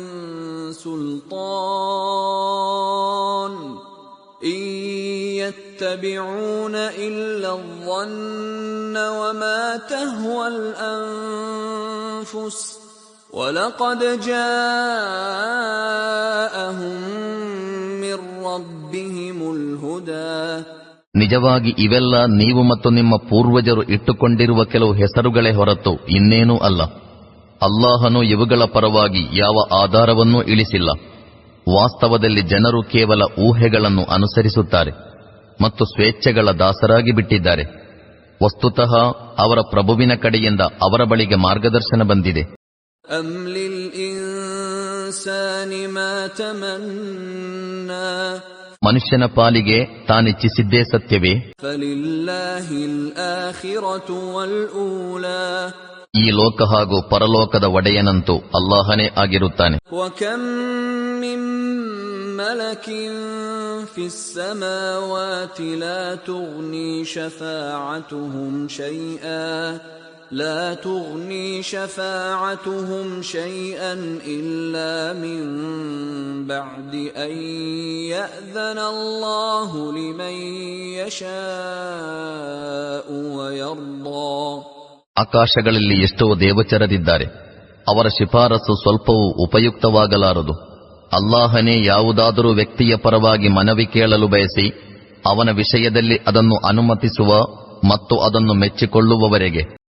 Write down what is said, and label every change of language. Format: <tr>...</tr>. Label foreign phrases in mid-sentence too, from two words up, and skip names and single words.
<ar>سلطان إن يتبعون إلا الظن وما تهوى الأنفس وَلَقَدْ جَاءَهُم مِّن رَّبِّهِمُ الْهُدَى</ar> <kn>ನಿಜವಾಗಿ ಇವೆಲ್ಲ ನೀವು ಮತ್ತು ನಿಮ್ಮ ಪೂರ್ವಜರು ಇಟ್ಟುಕೊಂಡಿರುವ ಕೆಲವು ಹೆಸರುಗಳೇ ಹೊರತು ಇನ್ನೇನೂ ಅಲ್ಲ. ಅಲ್ಲಾಹನು ಇವುಗಳ ಪರವಾಗಿ ಯಾವ ಆಧಾರವನ್ನೂ ಇಳಿಸಿಲ್ಲ. ವಾಸ್ತವದಲ್ಲಿ ಜನರು ಕೇವಲ ಊಹೆಗಳನ್ನು ಅನುಸರಿಸುತ್ತಾರೆ ಮತ್ತು ಸ್ವೇಚ್ಛೆಗಳ ದಾಸರಾಗಿ ಬಿಟ್ಟಿದ್ದಾರೆ. ವಸ್ತುತಃ ಅವರ ಪ್ರಭುವಿನ ಕಡೆಯಿಂದ ಅವರ ಬಳಿಗೆ ಮಾರ್ಗದರ್ಶನ ಬಂದಿದೆ.</kn> <ar>أَمْ لِلْإِنسَانِ مَا تَمَنَّى</ar> <kn>ಮನುಷ್ಯನ ಪಾಲಿಗೆ ತಾನಿಚ್ಛಿಸಿದ್ದೇ ಸತ್ಯವೇ?</kn> <ar>فَلِلَّهِ الْآخِرَةُ وَالْأُولَى</ar> <kn>ಈ ಲೋಕ ಹಾಗೂ ಪರಲೋಕದ ಒಡೆಯನಂತೂ ಅಲ್ಲಾಹನೇ ಆಗಿರುತ್ತಾನೆ.</kn> <ar>وَكَمْ مِنْ مَلَكٍ فِي السَّمَاوَاتِ لَا تُغْنِي شَفَاعَتُهُمْ شَيْئًا لا تغني شفاعتهم شيئا إلا من بعد أن يأذن الله لمن يشاء ويرضى.</ar> <kn>ಆಕಾಶಗಳಲ್ಲಿ ಎಷ್ಟೋ ದೇವಚರರಿದ್ದಾರೆ, ಅವರ ಶಿಫಾರಸು ಸ್ವಲ್ಪವೂ ಉಪಯುಕ್ತವಾಗಲಾರದು. ಅಲ್ಲಾಹನೇ ಯಾವುದಾದರೂ ವ್ಯಕ್ತಿಯ ಪರವಾಗಿ ಮನವಿ ಕೇಳಲು ಬಯಸಿ ಅವನ ವಿಷಯದಲ್ಲಿ ಅದನ್ನು ಅನುಮತಿಸುವ ಮತ್ತು ಅದನ್ನು ಮೆಚ್ಚಿಕೊಳ್ಳುವವರೆಗೆ.</kn>